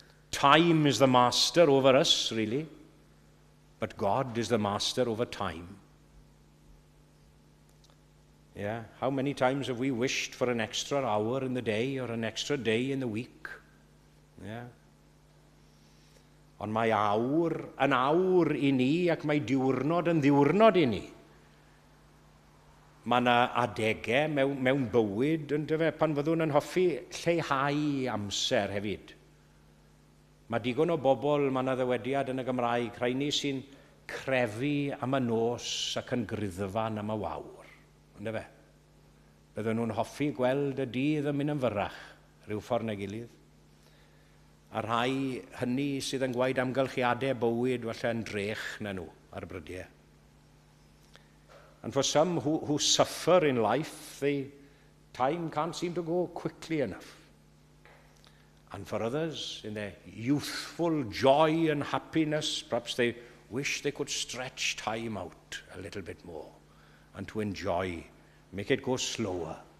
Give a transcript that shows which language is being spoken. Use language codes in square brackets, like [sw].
[en] Time is the master over us, really, but God is the master over time. Yeah, how many times have we wished for an extra hour in the day or an extra day in the week? Yeah. [cy] Ond mae awr yn awr I ni ac mae diwrnod yn ddiwrnod I ni. Mae yna adegau mewn bywyd, pan fyddwn yn hoffi lleihau amser hefyd. Mae digon o bobl, mae yna ddywediad yn y Gymraeg, rhai ni sy'n crefu am y nos ac yn gryddfan am y wawr. Ynddo fe? Bydden nhw'n hoffi gweld y dydd yn mynd yn fyrrach, rhyw ffordd neu gilydd. A rhai hynny sydd yn gwaed amgylchiadau bywyd falle yn drech na nhw ar brydiau. [en] And for some who suffer in life, time can't seem to go quickly enough. And for others, in their youthful joy and happiness, perhaps they wish they could stretch time out a little bit more and to enjoy, make it go slower.